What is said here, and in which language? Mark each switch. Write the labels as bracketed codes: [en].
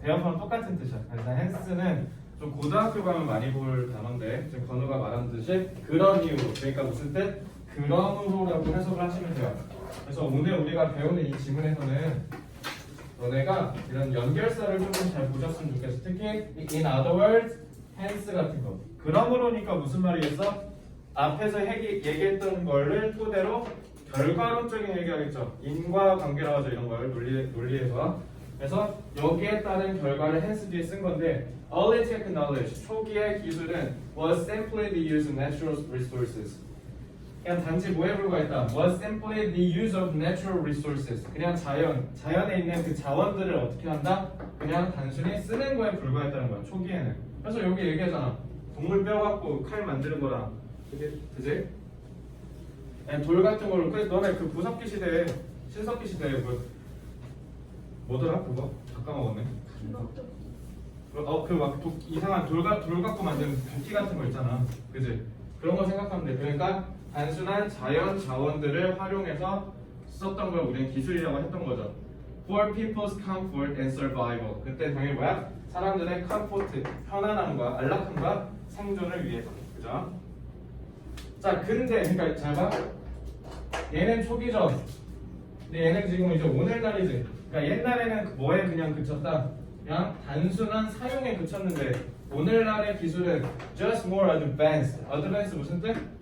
[ko] 대어포는 똑같은 뜻이야. 그래서 hence는 좀 고등학교 가면 많이 볼 단어인데 지금 건우가 말한 듯이 그런 이유로. 그러니까 무슨 뜻? 그러므로라고 해석을 하시면 돼요. 그래서 오늘 우리가 배우는 이 지문에서는 너네가 이런 연결사를 조금 잘 보셨으면 좋겠어. 특히 [en] in other words, [ko] hence 같은 거. 그러므로니까 무슨 말이겠어? 앞에서 얘기했던 거를 토대로 결과론적인 얘기하겠죠. 인과관계라고 하죠. 이런 걸 논리에서. 그래서 여기에 따른 결과를 hence 뒤에 쓴 건데 [en] early technology, [ko] 초기의 기술은 [en] was simply the use of natural resources. [ko] 그냥 단지 뭐에 불과했다? [en] Was simply the use of natural resources. [ko] 그냥 자연에 있는 그 자원들을 어떻게 한다? 그냥 단순히 쓰는 거에 불과했다는 거야. 초기에는. 그래서 여기 얘기하잖아. 동물 뼈 갖고 칼 만드는 거랑, 그지? 돌 같은 걸로. 그래서 너네 그 구석기 시대에, 신석기 시대에 뭐더라? 그거? 잠깐 먹었네. 그 막 이상한 돌 갖고 만든 도끼 같은 거 있잖아. 그지? 그런 거 생각하면 돼. 그러니까 단순한 자연 자원들을 활용해서 썼던 걸 우리는 기술이라고 했던 거죠. [en] For people's comfort and survival. [ko] 그때 당연히 뭐야? 사람들의 comfort, 편안함과 안락함과 생존을 위해서. 그죠? 자, 근데 그러니까 잘 봐. 얘는 초기죠. 근데 얘는 지금 이제 오늘날이지. 그러니까 옛날에는 뭐에 그냥 그쳤다. 그냥 단순한 사용에 그쳤는데 오늘날의 기술은 [en] just more advanced. [ko] advanced 무슨 뜻?